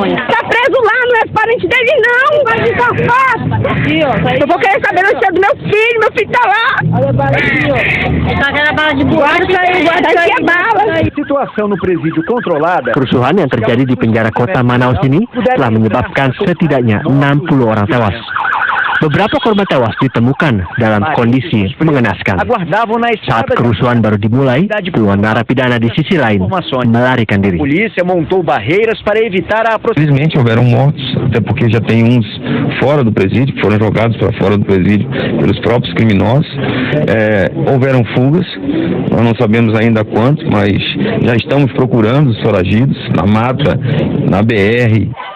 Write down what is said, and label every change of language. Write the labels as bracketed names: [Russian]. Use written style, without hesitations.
[Portuguese] Tá preso lá, não é parente dele não, vai de safado. Eu vou querer saber o seu do meu filho tá lá. Guarda aí a bala. Situação no presídio controlada. [Indonesian] Kerusuhan yang terjadi di penjara kota Manaus ini telah menyebabkan setidaknya 60 orang tewas. Beberapa korban tewas ditemukan dalam kondisi mengenaskan. Saat kerusuhan baru dimulai, puluhan narapidana di sisi lain melarikan diri. [Portuguese] Polícia montou barreiras para evitar a aproximação. Infelizmente houveram mortos, até porque já tem uns fora do presídio, que foram jogados para fora do presídio pelos próprios criminosos. Houveram fugas, nós não sabemos ainda quantos, mas já estamos procurando os foragidos na mata, na BR.